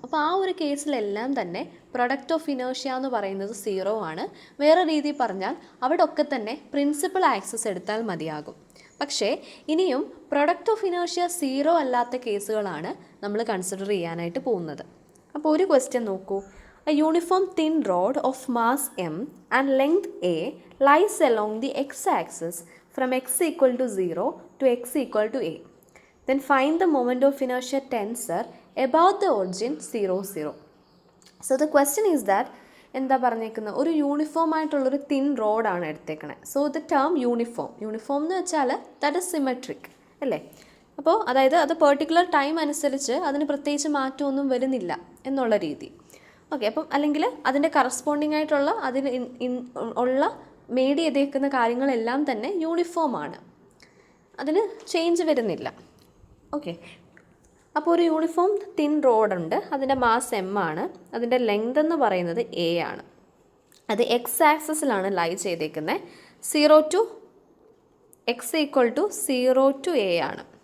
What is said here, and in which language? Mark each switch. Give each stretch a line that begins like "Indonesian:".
Malayalam: അപ്പോൾ ആ ഒരു കേസിലെല്ലാം തന്നെ പ്രൊഡക്റ്റ് ഓഫ് ഇനേർഷ്യ എന്ന് പറയുന്നത് 0 ആണ്. വേറെ രീതിയിൽ പറഞ്ഞാൽ അവിടെ ഒക്കെ തന്നെ പ്രിൻസിപ്പൽ ആക്സിസ് എടുത്താൽ മതിയാകും. പക്ഷേ ഇനിയും പ്രൊഡക്റ്റ് ഓഫ് ഇനേർഷ്യ 0 അല്ലാത്ത കേസുകളാണ് നമ്മൾ കൺസിഡർ ചെയ്യാനായിട്ട് പോകുന്നത്. അപ്പോൾ ഒരു ക്വസ്റ്റ്യൻ നോക്കൂ.
English: A uniform thin rod of mass m and length a lies along the x-axis from x equal to 0 to x equal to a. Then find the moment of inertia tensor about the origin 0 0. So the question is that
Malayalam: എന്താ പറഞ്ഞേക്കുന്നത്, ഒരു uniform ആയിട്ടുള്ളൊരു thin റോഡാണ് എടുത്തേക്കണേ.
English: so the term uniform
Malayalam: എന്ന് വെച്ചാൽ
English: that is symmetric
Malayalam: അല്ലേ. അപ്പോൾ അതായത് അത് പെർട്ടിക്കുലർ ടൈം അനുസരിച്ച് അതിന് പ്രത്യേകിച്ച് മാറ്റമൊന്നും വരുന്നില്ല എന്നുള്ള രീതി. ഓക്കെ, അപ്പം അല്ലെങ്കിൽ അതിൻ്റെ കറസ്പോണ്ടിങ് ആയിട്ടുള്ള അതിന് ഉള്ള മേഡ് ചെയ്തേക്കുന്ന കാര്യങ്ങളെല്ലാം തന്നെ യൂണിഫോമാണ്, അതിന് ചേഞ്ച് വരുന്നില്ല. ഓക്കെ, അപ്പോൾ ഒരു യൂണിഫോം തിൻ റോഡുണ്ട്, അതിൻ്റെ മാസ് m ആണ്, അതിൻ്റെ ലെങ്ത് എന്ന് പറയുന്നത് a ആണ്. അത് എക്സ് ആക്സിസിലാണ് ലൈ ചെയ്തേക്കുന്നത്. 0 to x equal to 0 to a ആണ്.